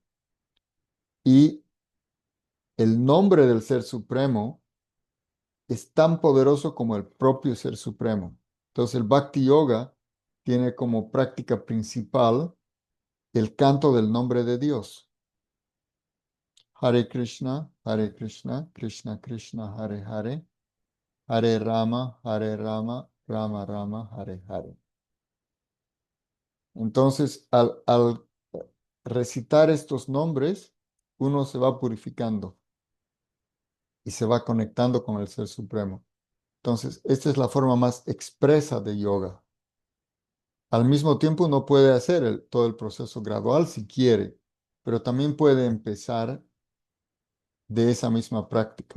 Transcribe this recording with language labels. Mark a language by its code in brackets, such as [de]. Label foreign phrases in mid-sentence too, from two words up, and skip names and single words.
[es] Y el nombre del Ser Supremo es tan poderoso como el propio Ser Supremo. Entonces, el Bhakti Yoga tiene como práctica principal el canto del nombre de Dios. [sa] Hare Krishna, Krishna Krishna, Hare Hare, Hare Rama, Rama Rama, Hare Hare. [es] Entonces, al recitar estos nombres, uno se va purificando y se va conectando con el Ser Supremo. Entonces, esta es la forma más expresa de yoga. Al mismo tiempo, uno puede hacer todo el proceso gradual si quiere, pero también puede empezar de esa misma práctica.